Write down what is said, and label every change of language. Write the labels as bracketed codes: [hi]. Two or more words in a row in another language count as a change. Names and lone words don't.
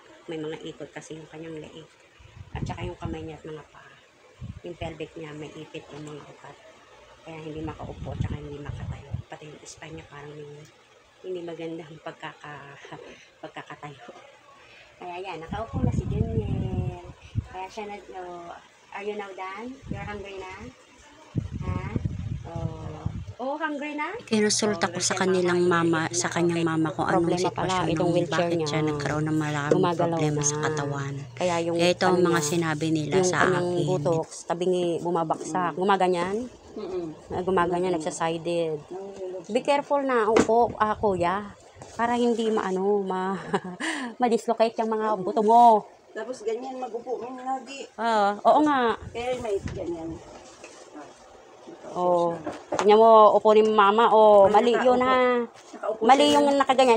[tl] May mga ikot kasi yung kanyang leeg. At saka yung kamay niya at mga paa. Yung pelvic niya may ipit yung mga upat. Kaya hindi makaupo at saka hindi makatayo. Pati yung spine niya parang hindi magandang pagkakatayo. Kaya yan, nakaupo na si Juniel. Kaya siya [en] are you now done? You're hungry na? [tl] Ha? Oh, hungry na? Kinonsulta ko sa kanilang mama, sa kanyang mama kung anong sitwasyon nung bakit siya nagkaroon ng maraming problema sa katawan. Kaya ito ang mga sinabi nila sa akin. Yung butox, tabingi bumabaksak. Gumaganyan? Gumaganyan, nagsasided. [en] Be careful [tl] na, upo, kuya. Para hindi ma-dislocate yung mga buto mo. Tapos ganyan, mag-upo mo lagi. Oo nga. Kaya may ganyan. Oh, tingnan mo, upo ni mama. Oh, mali yun ha. Mali yung nakaganyan.